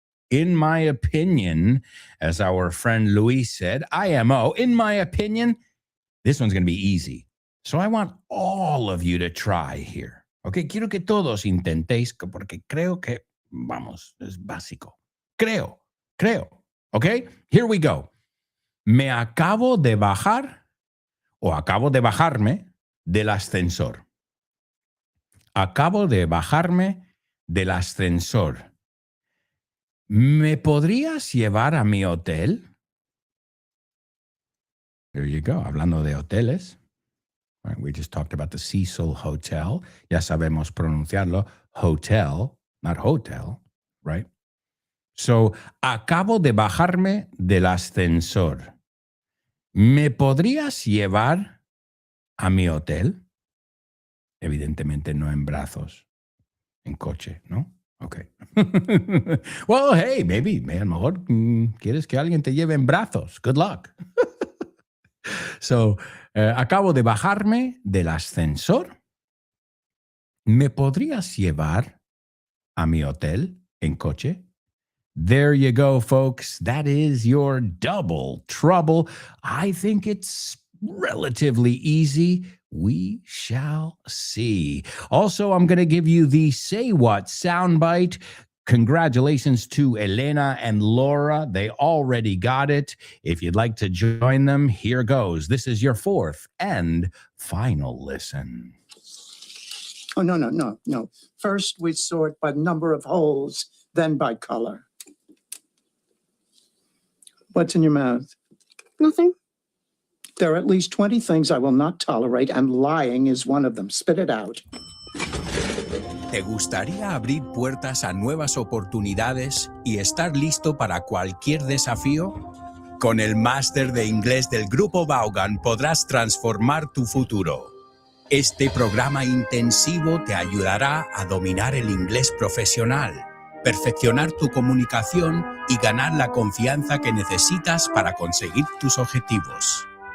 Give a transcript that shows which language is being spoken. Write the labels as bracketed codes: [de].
[en] In my opinion, as our friend Luis said, IMO, in my opinion, this one's going to be easy. So I want all of you to try here. [es] Okay, quiero que todos intentéis, porque creo que, vamos, es básico. Creo. [en] Okay, here we go. [es] Me acabo de bajar o acabo de bajarme del ascensor. Acabo de bajarme del ascensor. ¿Me podrías llevar a mi hotel? [en] There you go. [es] Hablando de hoteles. [en] Right, we just talked about the Cecil Hotel. [es] Ya sabemos pronunciarlo. Hotel, [en] not hotel, right? [es] So, acabo de bajarme del ascensor. ¿Me podrías llevar a mi hotel? Evidentemente no en brazos, en coche, ¿no? Okay. [en] Well, hey, maybe, [es] a lo mejor quieres que alguien te lleve en brazos. [en] Good luck. [es] So, acabo de bajarme del ascensor. ¿Me podrías llevar a mi hotel en coche? [en] There you go, folks. That is your double trouble. I think it's relatively easy. We shall see. Also, I'm going to give you the Say What soundbite. Congratulations to Elena and Laura. They already got it. If you'd like to join them, here goes. This is your fourth and final listen. Oh, no. First, we sort by number of holes, then by color. What's in your mouth? Nothing. There are at least 20 things I will not tolerate, and lying is one of them. Spit it out. [es] ¿Te gustaría abrir puertas a nuevas oportunidades y estar listo para cualquier desafío? Con el máster de inglés del Grupo Vaughan podrás transformar tu futuro. Este programa intensivo te ayudará a dominar el inglés profesional, perfeccionar tu comunicación y ganar la confianza que necesitas para conseguir tus objetivos.